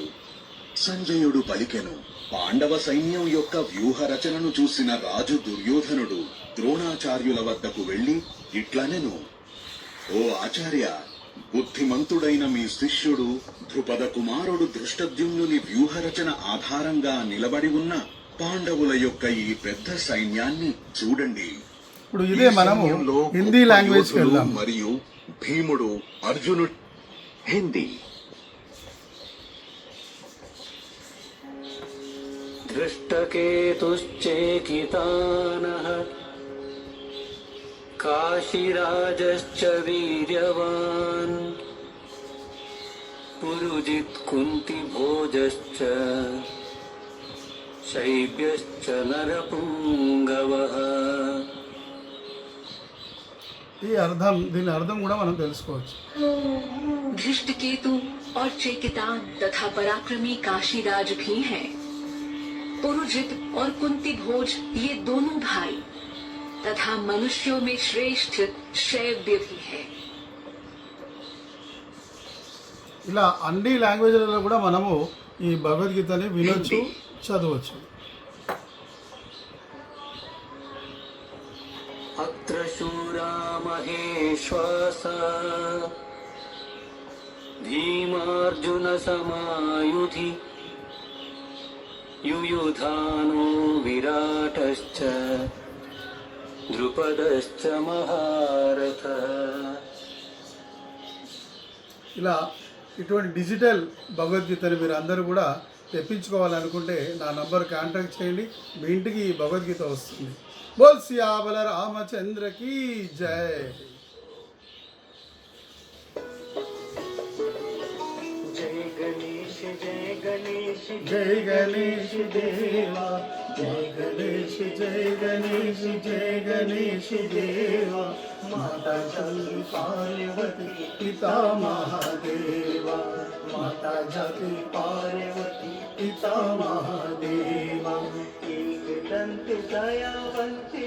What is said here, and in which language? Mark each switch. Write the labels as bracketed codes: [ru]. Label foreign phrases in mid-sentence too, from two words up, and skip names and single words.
[te] సంజయుడు పలికెను, పాండవ సైన్యం యొక్క వ్యూహ రచనను చూసిన రాజు దుర్యోధనుడు ద్రోణాచార్యుల వద్దకు వెళ్లి ఇట్లనెను, ఓ ఆచార్య, బుద్ధిమంతుడైన మీ శిష్యుడు ద్రుపద కుమారుడు ధృష్టద్యుమ్నుని వ్యూహరచన ఆధారంగా నిలబడి ఉన్న పాండవుల యొక్క ఈ పెద్ద సైన్యాన్ని చూడండి. ఇప్పుడు ఇదే మనము హిందీ లాంగ్వేజ్ మరియు భీముడు, అర్జునుడు. హిందీ. [sa] दृष्टकेतुश्चेकितानः काशीराजश्च वीर्यवान् पुरुजित् कुन्तिभोजश्च शैब्यश्च नरपुङ्गवः. [te] దీని అర్థం కూడా మనం తెలుసుకోవచ్చు. [hi] धृष्टकेतु और चेकितान तथा पराक्रमी काशीराज भी हैं. पुरुजित और कुंती भोज ये दोनों भाई तथा मनुष्यों में श्रेष्ठ शैव्य भी है. [te] ఇలా అన్ని లాంగ్వేజ్లలో కూడా మనము ఈ భగవద్గీతని వినొచ్చు, చదవచ్చు. [sa] अत्र शूरा महेश्वास भीमार्जुन समायुधि युयुधानो विराटश्च द्रुपदश्च महारथः. [te] ఇలా ఇటువంటి డిజిటల్ భగవద్గీతని మీరు అందరూ కూడా తెప్పించుకోవాలనుకుంటే నా [en] number contact [te] చేయండి, మీ ఇంటికి ఈ భగవద్గీత వస్తుంది. [hi] बोल सियाबल रामचंद्र की जय. जय गणेश जय गणेश जय गणेश देवा, जय गणेश जय गणेश जय गणेश देवा. माता जगती पार्वती पिता महादेवा, माता जगती पार्वती पिता महादेवा. एक दंत दयावंत